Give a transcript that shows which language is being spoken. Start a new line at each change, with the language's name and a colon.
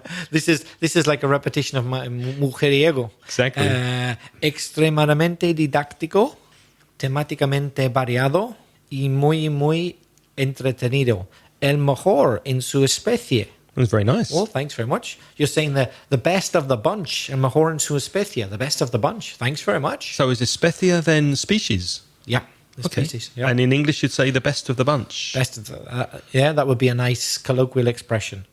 English: This is like a repetition of my mujeriego. Exactly.
Spanish: Extremadamente didáctico, temáticamente variado y muy entretenido. El mejor en su especie.
English: It was very nice. Well, thanks very much. You're saying the best of the bunch.
Spanish: El mejor en su especie.
English: The best of the bunch. Thanks very much. So is especie then species? Yeah. Okay. Species, yeah. And in English, you'd say the best of the bunch. Best of the, yeah, that would be a nice colloquial expression.